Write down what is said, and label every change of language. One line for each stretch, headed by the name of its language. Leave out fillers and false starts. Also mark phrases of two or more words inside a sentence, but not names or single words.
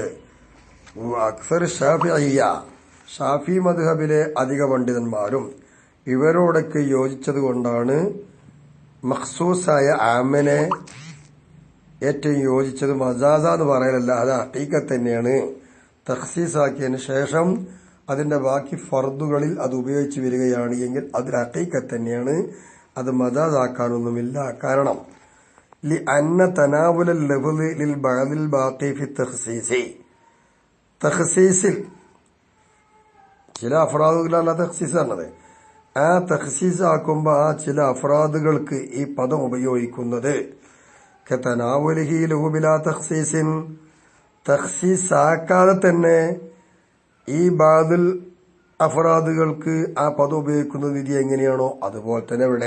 Arabic: أكثر الشافعية,
Malayalam: ഷാഫി മദ്ഹബിലെ അധിക പണ്ഡിതന്മാരും ഇവരോടൊക്കെ യോജിച്ചത് കൊണ്ടാണ് മഖ്സൂസായ ആമിനെ ഏറ്റവും യോജിച്ചത് മജാസ എന്ന് പറയലല്ല, അത് ഹഖീഖത്ത് തന്നെയാണ്. തഖ്സീസാക്കിയതിന് ശേഷം അതിന്റെ ബാക്കി ഫർദുകളിൽ അത് ഉപയോഗിച്ച് വരികയാണ് എങ്കിൽ അത് ഹഖീഖത്ത് തന്നെയാണ്, അത് മജാസാക്കാനൊന്നുമില്ല. കാരണം
Arabic: لأن تناول اللفظ للبعض الباقي في التخصيص
Malayalam: തഖ്സീസിൽ ചില അഫ്രാദുകളല്ല തഖ്സീസാണത്. ആ തഖ്സീസ് ആക്കുമ്പോൾ ആ ചില അഫ്രാദുകൾക്ക് ഈ പദം ഉപയോഗിക്കുന്നത്
Arabic: كتناوله له بلا تخصيص,
Malayalam: തഖ്സീസ് ആക്കാതെ തന്നെ ഈ ബാദുൽ അഫ്രാദുകൾക്ക് ആ പദം ഉപയോഗിക്കുന്ന രീതി എങ്ങനെയാണോ അതുപോലെ തന്നെ ഇവിടെ.